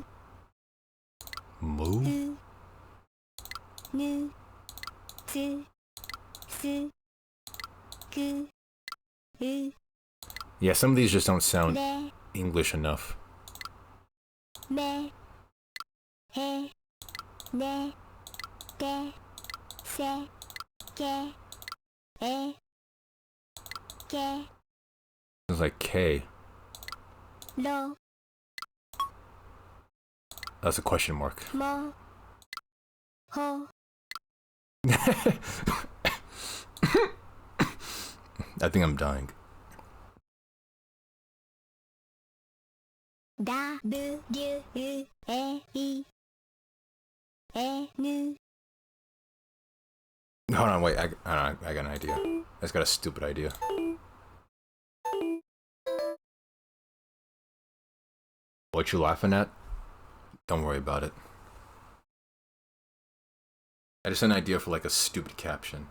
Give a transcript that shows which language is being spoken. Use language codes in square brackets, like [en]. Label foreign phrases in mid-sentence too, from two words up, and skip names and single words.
[en] Moo? U. Nu. Tsu. Su. Ku. U. Yeah, some of these just don't sound Le. English enough. Me. He. Ne. Te. Se. Ke. E. Ke. It's like K. Lo. That's a question mark. Mo. Ho. I think I'm dying. Da. Bu. Du. U. E. I. E. Nu. Hold on, wait. I got an idea. I just got a stupid idea. What you laughing at? Don't worry about it. I just had an idea for like a stupid caption.